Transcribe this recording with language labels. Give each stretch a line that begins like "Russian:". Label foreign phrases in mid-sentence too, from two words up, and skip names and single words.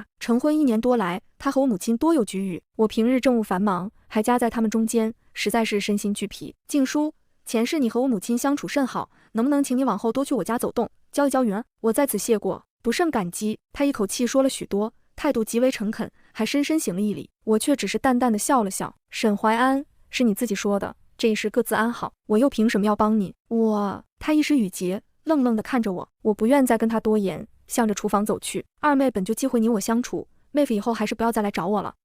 Chinese: 成婚1年多來，她和我母親多有齟齬，我平日政務繁忙，還夾在他們中間，實在是身心俱疲。靜書，前世你和我母親相處甚好，能不能請你往後多去我家走動，教一教雲兒？我在此謝過，不勝感激。”他一口氣說了許多，態度極為誠懇，還深深行了一禮。我卻只是淡淡的笑了笑。沈懷安，是你自己說的，這一世各自安好，我又憑什麼要幫你？他一时語結，愣愣地看着我。我不願再跟他多言，向着廚房走去。二妹本就忌諱你我相處，妹夫以後還是不要再來找我了。